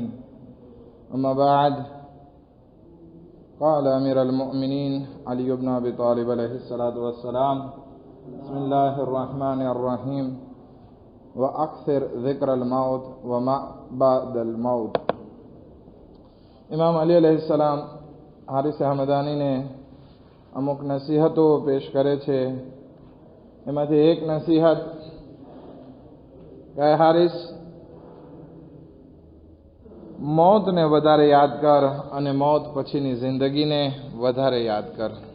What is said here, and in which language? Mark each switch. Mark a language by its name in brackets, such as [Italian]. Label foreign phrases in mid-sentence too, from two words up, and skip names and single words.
[Arabic] أما بعد، قال أمير المؤمنين علي بن أبي طالب عليه الصلاة والسلام: بسم الله الرحمن الرحيم. وأكثر ذكر الموت وما بعد الموت. [Gujarati] ઇમામ અલી અલૈહિસ્સલામ હારિસ હમદાની અમુક નસીહતો પેશ કરે છે. એમાંથી એક નસીહત કહે, હારિસ, મોતને વધારે યાદ કર અને મોત પછીની જિંદગીને વધારે યાદ કર.